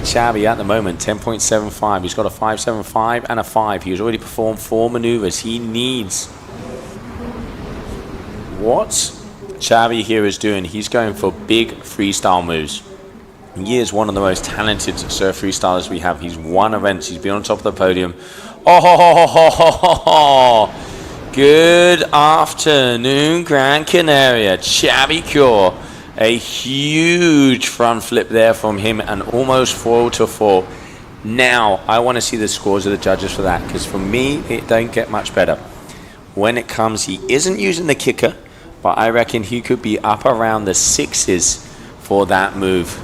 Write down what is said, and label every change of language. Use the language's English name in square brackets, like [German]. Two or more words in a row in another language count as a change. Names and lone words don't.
[English] Xavi at the moment, 10.75. He's got a 5.75 and a 5. He's already performed 4 maneuvers. He needs... What Xavi here is doing, he's going for big freestyle moves. He is one of the most talented surf freestylers we have. He's won events. He's been on top of the podium. Oh, ho, ho, ho, ho, ho, ho. Good afternoon, Gran Canaria. Xavi Cor. A huge front flip there from him and almost 4-4. Now, I want to see the scores of the judges for that, because for me, it don't get much better. When it comes, he isn't using the kicker, but I reckon he could be up around the 6s for that move.